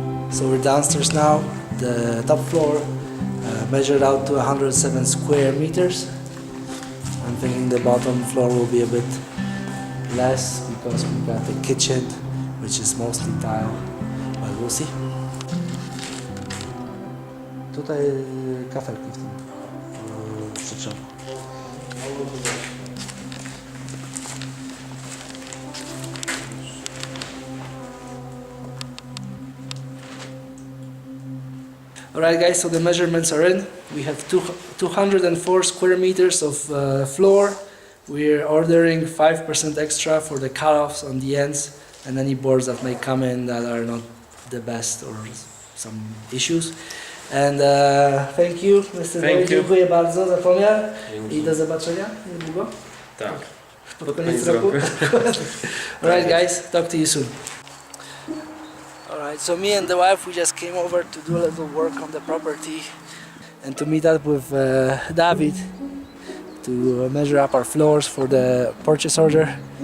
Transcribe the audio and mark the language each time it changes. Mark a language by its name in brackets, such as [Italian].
[English] So we're downstairs now. The top floor measured out to 107 square meters. I'm thinking the bottom floor will be a bit less because we got the kitchen, which is mostly tile, but we'll see. [Polish] Tutaj kafelki w tym przedszkolu. [English] Alright guys, so the measurements are in. We have 204 square meters of floor. We're ordering 5% extra for the cut-offs on the ends and any boards that may come in that are not the best or some issues. And thank you, Mr. David. [Polish] Dziękuję bardzo za pomiar i do zobaczenia niedługo. Tak. Pod koniec roku. [English] Alright guys, talk to you soon. Alright, so me and the wife, we just came over to do a little work on the property and to meet up with David to measure up our floors for the purchase order.